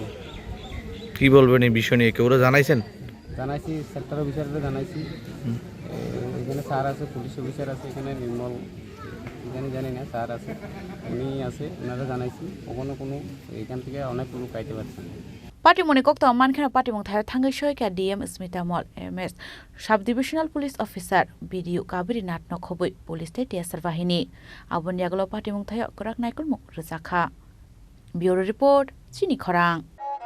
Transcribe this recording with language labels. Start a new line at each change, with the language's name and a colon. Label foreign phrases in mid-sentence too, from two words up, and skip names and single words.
Bangla: কি বলবেন এই বিষয় নিয়ে কেউ জানাইছেন জানাইছি
English: sector officers
Bangla: জানাইছি এখানে স্যার আছে
English: police officer
Bangla: আছে এখানে নির্মল এখানে জানি না স্যার আছে উনি আছে ওনারা জানাইছি কোনো এখান থেকে অনেক লোক আইতে পারছেন
Kok Borok: Party Moni Kokto Mankhana Party Mong Thayo Thangai Shoika DM Smita Mall MS
English: Sub Divisional Police Officer
Kok Borok: BDU Kabiri Natno Khoboi
English: Police State
Kok Borok: Yasar Bahini Abon Yaglo Party Mong Thayo Korak Naikul Mok Rezakha Bureau Report Chini Khorang